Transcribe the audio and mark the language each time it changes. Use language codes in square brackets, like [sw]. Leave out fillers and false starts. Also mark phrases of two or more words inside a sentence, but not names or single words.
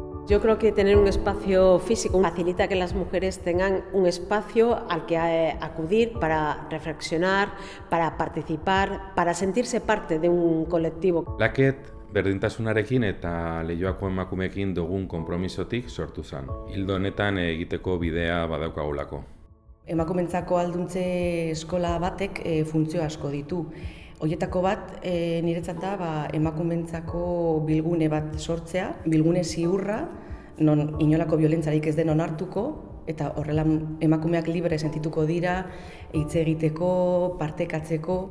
[es] Yo creo que tener un espacio físico facilita que las mujeres tengan un espacio al que acudir para reflexionar, para participar, para sentirse parte de un colectivo. [eu] Laket berdintasunarekin eta Leioako emakumeekin dugun konpromisotik sortu zen. Ildo honetan egiteko bidea badaukagulako. Emakumentzako alduntze eskola batek funtzio asko ditu. Hoietako bat niretzat da emakumentzako bilgune bat sortzea, bilgune ziurra, non inolako biolentzarik ez den onartuko, eta horrela emakumeak libre sentituko dira, hitz egiteko, partekatzeko.